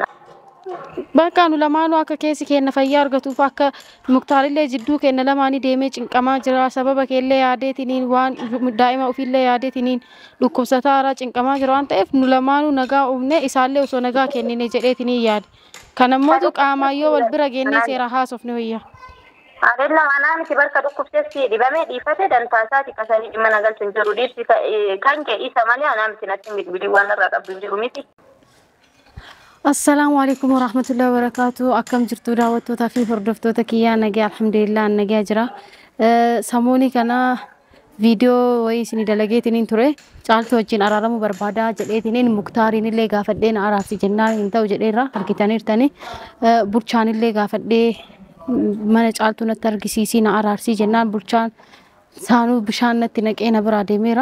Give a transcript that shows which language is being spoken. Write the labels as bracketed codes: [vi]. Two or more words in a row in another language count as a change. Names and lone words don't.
[om] Bakka nu lamaanuu akka keessi keenya fayyaa argatuuf akka muktaarillee jidduu keenya lamaanii deemee cinqamaa jira sababa keellee yaadeetiniin waan daa'ima ofiillee yaadeetiniin dhukkubsataa haaraa cinqamaa jira waan ta'eef nu lamaanuu nagaa uumne isaallee osoo nagaa kennine jedheetiniin yaade. Kanammoo qaamaayyoo wal bira geennee seera haasofne wayya. Adella mana miti barka dhukkubsetti dibamee dhiifate dantaasaati qasanii dhimma nagalchuun jiru dhiibsi kan kee isa malee anaa miti natti bilbilii waan irraa qabdu jiru miti. [ar] السلام عليكم ورحمة الله وبركاته. [om] Akkam jirtu daawwattoota fi hordoftoota kiyyaa nagaa alhamdulillah nagaa jira. Samooni kana viidiyoo wayii isin dalageetiniin ture caaltu wajjin araaramuu barbaada jedheetiniin muktaariin illee gaafadhee na araarsi jennaan hin ta'u jedheerra argitaniirtani bulchaan illee gaafadhee mana caaltu natti argisiisii na araarsii jennaan bulchaan saanuu bishaan natti naqee na biraa deemeera.